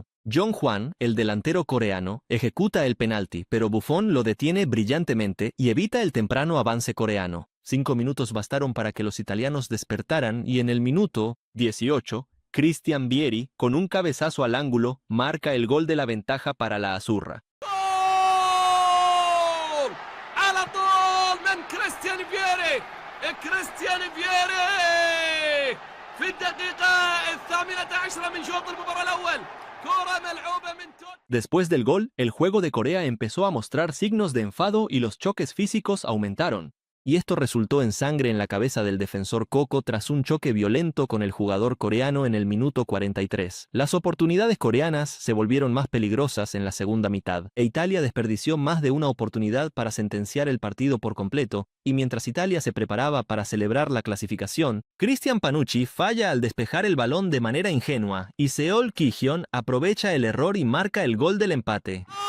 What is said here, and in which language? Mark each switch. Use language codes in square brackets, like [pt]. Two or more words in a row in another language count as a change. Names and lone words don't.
[es] Jong-hwan, el delantero coreano, ejecuta el penalti, pero Buffon lo detiene brillantemente y evita el temprano avance coreano. 5 minutos bastaron para que los italianos despertaran y en el minuto 18, Cristian Vieri, con un cabezazo al ángulo, marca el gol de la ventaja para la Azzurra. [ar] جول على طول من كريستيان فييري. كريستيان فييري في الدقيقة 18 من شوط المباراة الأول. كرة ملعوبة من توت. [es] Después del gol, el juego de Corea empezó a mostrar signos de enfado y los choques físicos aumentaron. Y esto resultó en sangre en la cabeza del defensor Coco tras un choque violento con el jugador coreano en el minuto 43. Las oportunidades coreanas se volvieron más peligrosas en la segunda mitad, e Italia desperdició más de una oportunidad para sentenciar el partido por completo, y mientras Italia se preparaba para celebrar la clasificación, Cristian Panucci falla al despejar el balón de manera ingenua, y Seol Ki-hyun aprovecha el error y marca el gol del empate.